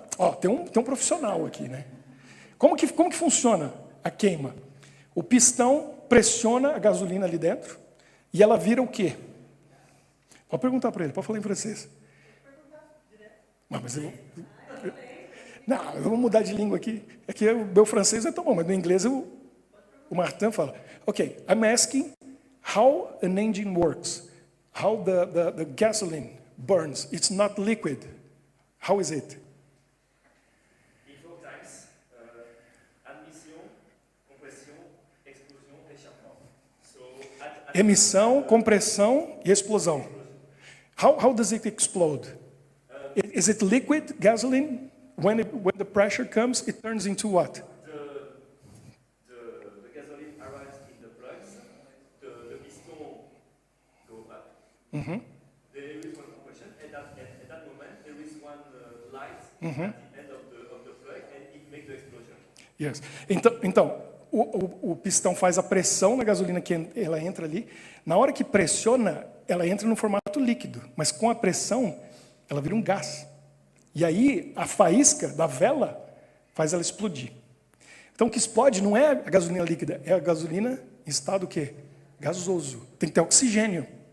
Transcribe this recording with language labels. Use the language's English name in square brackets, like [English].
[Portuguese] Ó, tem um profissional aqui, né? Como que funciona a queima? O pistão pressiona a gasolina ali dentro e ela vira o quê? Pode perguntar para ele, pode falar em francês. Mas eu vou mudar de língua aqui. É que o meu francês é tão bom, mas no inglês o o Martin fala, [English] ok, I'm asking how an engine works, how the gasoline burns. It's not liquid. How is it? In 4 times, admission, compression, explosion, échappement. So, [Portuguese] Emissão, compressão e explosão. [English] How does it explode? Is it liquid gasoline? When the pressure comes, it turns into what? the gasoline arrives in the plugs, the piston goes up. There is one compression, and at that moment, there is one light at the end of the plug, and it makes the explosion. Yes. [Portuguese] Então o pistão faz a pressão na gasolina que ela entra ali. Na hora que pressiona, ela entra no formato líquido, mas com a pressão, ela vira um gás. E aí, a faísca da vela faz ela explodir. Então, o que explode não é a gasolina líquida, é a gasolina em estado o quê? Gasoso. Tem que ter oxigênio.